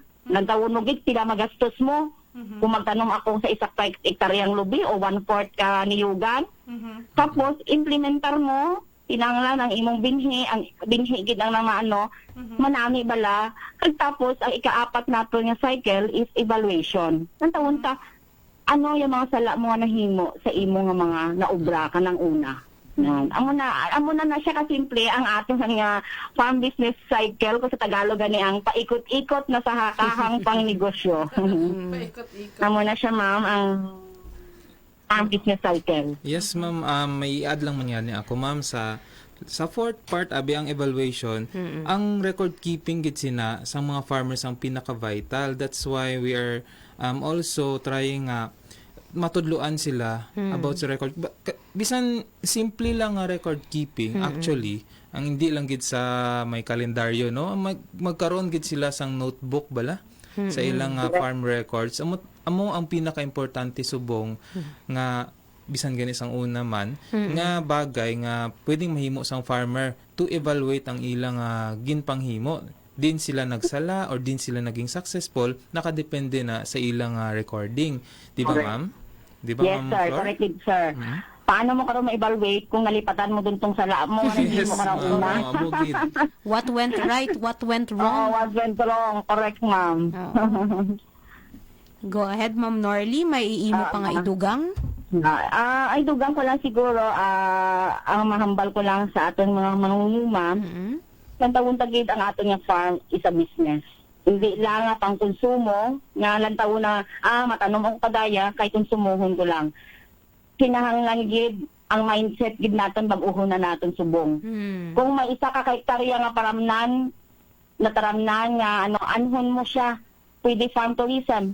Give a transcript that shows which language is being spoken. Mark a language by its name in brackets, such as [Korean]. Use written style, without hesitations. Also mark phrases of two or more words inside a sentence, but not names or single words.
[Hiligaynon] Lantawon mo gid pila magastos mo. Kung magtanom ako sa 1 hektaryang lubi o 1/4 ka niyugan. Tapos, implementar mo, tinanglan ang imong binhi, ang binhi gid ang mga manami bala. Tapos, ang ika-4 nato nga cycle is evaluation. Nantawon ta, ano yung mga sala mo nga nahimo sa imo nga mga naubra ka ng una. Amo na siya kasimple ang atong nga [English] farm business cycle [Hiligaynon] ko sa Tagalog gani [Filipino] ang paikot-ikot na sa hakahang pangnegosyo. Paikot-ikot. [Hiligaynon] Amo na siya, ma'am, ang [English] farm business cycle. [Hiligaynon] Yes, ma'am. May i-add lang man yan ako, ma'am, sa [English] fourth part, [Hiligaynon] abi ang evaluation, ang [English] record keeping [Hiligaynon] gid sina sa mga farmers ang pinaka-vital. [English] That's why we are also trying [Hiligaynon] matudluan sila [English] about sa record. [Hiligaynon] Bisan simple lang nga [English] record keeping actually, [Hiligaynon] ang hindi lang gid sa may kalendaryo, no? Magkaroon gid sila sang notebook bala sa ilang farm records. Amo ang pinaka-importante subong nga bisan gani sang una man nga bagay nga pwedeng mahimo sang farmer to evaluate ang ilang ginpanghimo. Din sila nagsala or din sila naging successful, nakadepende na sa ilang recording. Di ba, ma'am? Di ba, [English] Yes, ma'am sir. Flor? Correct, sir. [Hiligaynon] Paano mo karon ma-evaluate kung nalipatan mo dun tong sala mo nga hindi mo karang una? Abogid. [English] What went right? What went Oh, wrong? what went wrong? Correct, ma'am. Go ahead, [Hiligaynon] Ma'am Norly. May iimo pa nga idugang? Ay dugang ko lang siguro, ang mahambal ko lang sa aton mga mangunguma, lantawon tagid ang aton nga [English] farm is a business. [Hiligaynon] Hindi lang nga pang konsumo, nga lantawon na, matanom ako kadaya, kay konsumuhon ko lang. Kinahanglan gid ang mindset gid naton bag-uhon na naton subong. Kung may isa ka kay hektarya nga paramnan, nataramnan nga anhon mo siya, pwede [English] farm tourism.